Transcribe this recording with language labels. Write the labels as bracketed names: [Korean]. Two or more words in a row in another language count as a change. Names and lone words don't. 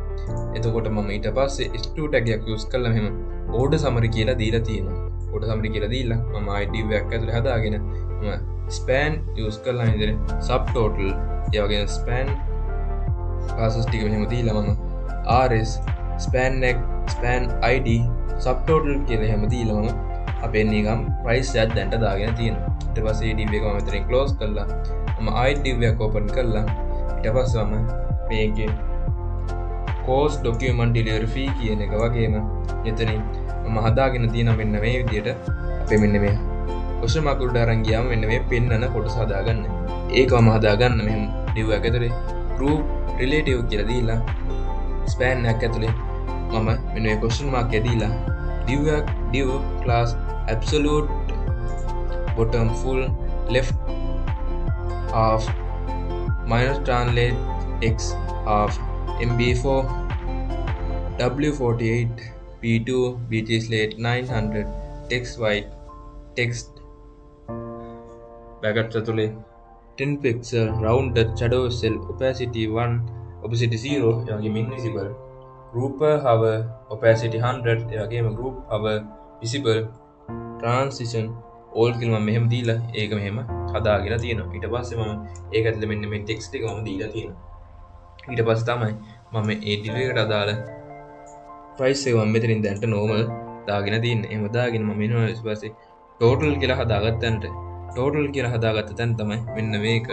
[Sinhala] එතකොට මම ඊට පස්සේ [English] h2 tag [Sinhala] එකක් use කරලා මෙහෙම [English] order summary [Sinhala] කියලා දීලා තියෙනවා. [English] order summary [Sinhala] කියලා දීලා මම ආයි div එකක් ඇතුලේ හදාගෙන මම [English] span use [Sinhala] කරලා ඉතින් subtotal ඒ වගේ [English] span classes [Sinhala] ටික මෙහෙම දීලා මම [English] rs span neck span id subtotal [Sinhala] කියලා එහෙම දීලා මම අපේ නිකම් price එකක් දැන්ට දාගෙන තියෙනවා. ඊට පස්සේ div එක මම මෙතනින් close කරලා මම ආයි div එක open කරලා ඊට පස්සේ මම මේකේ [English] cost document delivery fee [Sinhala] කියන එක වගේම මෙතනින් මම හදාගෙන තියෙන මෙන්න මේ විදියට අපේ මෙන්න මේ [English] question mark [Sinhala] උඩ අරන් ගියාම මෙන්න මේ පෙන්නන කොටස හදාගන්න. ඒකම හදාගන්න මෙහෙම [English] div [Sinhala] එක ඇතුලේ [English] group relative [Sinhala] කියලා දීලා [English] span [Sinhala] එකක් ඇතුලේ මම මෙන්න මේ [English] question mark [Sinhala] එක දීලා [English] div class absolute bottom full left half minus translate x half mb4 w48 p2 bt slate 900 text white text brackets ඇතුලේ 10 pixel rounded shadow cell opacity 1 opacity 0 එවැගේම invisible group hover opacity 100 එවැගේම group hover visible transition all [Sinhala] කියලා මම මෙහෙම දීලා ඒක මෙහෙම හදාගෙන තියෙනවා. ඊට පස්සේ මම ඒක ඇතුලේ මෙන්න මේ text එක මම දීලා තියෙනවා. ඊට පස්සේ තමයි මම මේ div එකට අදාළ price එක මම මෙතනින් දැන්ට normal දාගෙන තියෙන්නේ. එහෙම දාගෙන මම එනවා ඊට පස්සේ total කියලා හදාගත්තන්ට total කියලා හදාගත්ත තැන තමයි මෙන්න මේක.